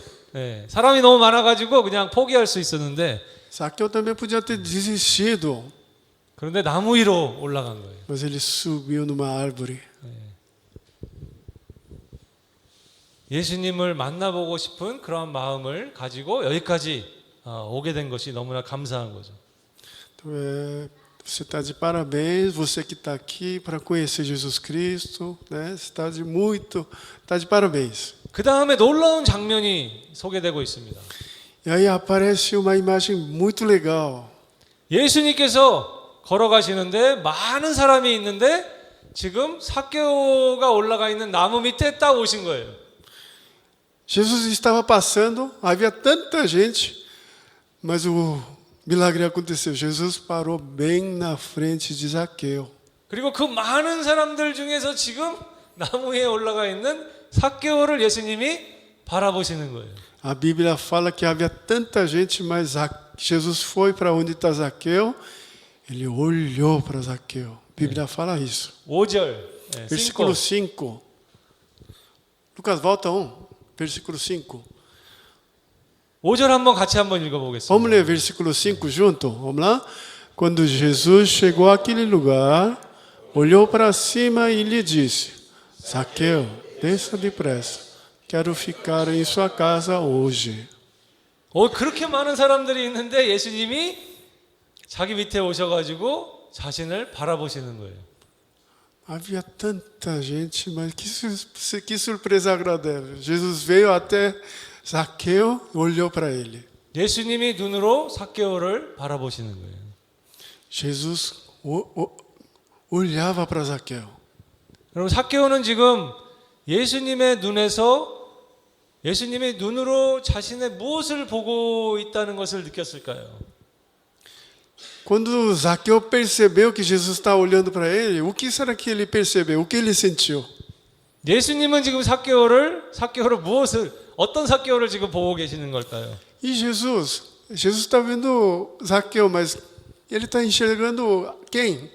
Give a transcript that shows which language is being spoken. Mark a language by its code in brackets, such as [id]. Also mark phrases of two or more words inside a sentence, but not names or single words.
[ko] 사람이 너무 많아가지고 그냥 포기할 수 있었는데 [pt] Zaqueu também podia ter desistido, [ko] 그런데 나무 위로 올라간 거예요. [pt] mas ele subiu numa árvore. [ko] 예수님을 만나보고 싶은 그런 마음을 가지고 여기까지 오게 된 것이 너무나 감사한 거죠. [pt] Então, você está de parabéns, você que está aqui para conhecer Jesus Cristo, né? Você está de parabéns. [ko] 그 다음에 놀라운 장면이 소개되고 있습니다. [pt] E aí aparece uma imagem muito legal. [ko] 예수님께서 걸어가시는데 많은 사람이 있는데 지금 삭개오가 올라가 있는 나무 밑에 딱 오신 거예요. [pt] Jesus estava passando, havia tanta gente, mas o milagre aconteceu. Jesus parou bem na frente de Zaqueu. [ko] 그리고 그 많은 사람들 중에서 지금 나무 위에 올라가 있는 삭개오를 예수님이 바라보시는 거예요. [pt] A Bíblia fala que havia tanta gente, mas Jesus foi para onde está Zaqueu, ele olhou para Zaqueu. A Bíblia fala isso. [ko] 5절. [pt] Versículo 5. Lucas, volta versículo 5. [ko] 5절 한번 같이 한번 읽어보겠습니다. [pt] Vamos ler versículo 5 junto? Vamos lá? Quando Jesus chegou àquele lugar, olhou para cima e lhe disse: Zaqueu, desça depressa. Quero ficar em sua casa hoje. [ko] 그렇게 많은 사람들이 있는데 예수님이 자기 밑에 오셔가지고 자신을 바라보시는 거예요. [pt] Havia tanta gente, mas que surpresa agradável. Jesus veio até Zaqueu e olhou para ele. [ko] 예수님이 눈으로 삭개오를 바라보시는 거예요. [pt] Jesus olhava para Zaqueu. [ko] 여러분 삭개오는 지금 예수님의 눈으로 자신의 무엇을 보고 있다는 것을 느꼈을까요? [pt] Quando Zaqueu percebeu que Jesus estava olhando para ele, o que será que ele percebeu? O que ele sentiu? [ko] 예수님은 지금 어떤 삭개오를 지금 보고 계시는 걸까요? [pt] E Jesus está vendo Zaqueu, mas ele está enxergando quem?